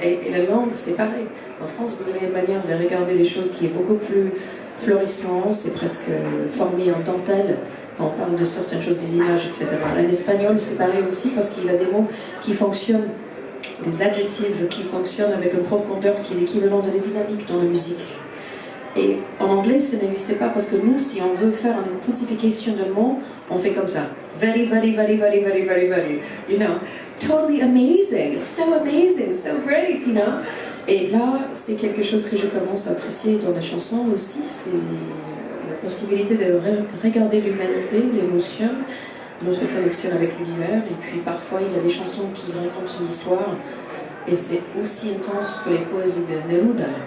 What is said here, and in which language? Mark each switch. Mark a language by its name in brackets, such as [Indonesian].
[French] Et la langue, c'est pareil. En France, vous avez une manière de regarder les choses qui est beaucoup plus florissante, c'est presque formé en dentelle quand on parle de certaines choses, des images, etc. En espagnol, c'est pareil aussi parce qu'il y a des mots qui fonctionnent, des adjectifs qui fonctionnent avec une profondeur qui est l'équivalent de la dynamique dans la musique. Et en anglais, ça n'existait pas parce que nous, si on veut faire une intensification de mots, on fait comme ça. [English] Very, very, very, very, very, very, very. You know, totally amazing, so great, you know. [French] Et là, c'est quelque chose que je commence à apprécier dans la chanson aussi, c'est la possibilité de regarder l'humanité, l'émotion, notre connexion avec l'univers. Et puis parfois, il y a des chansons qui racontent une histoire et c'est aussi intense que les poésies de Neruda.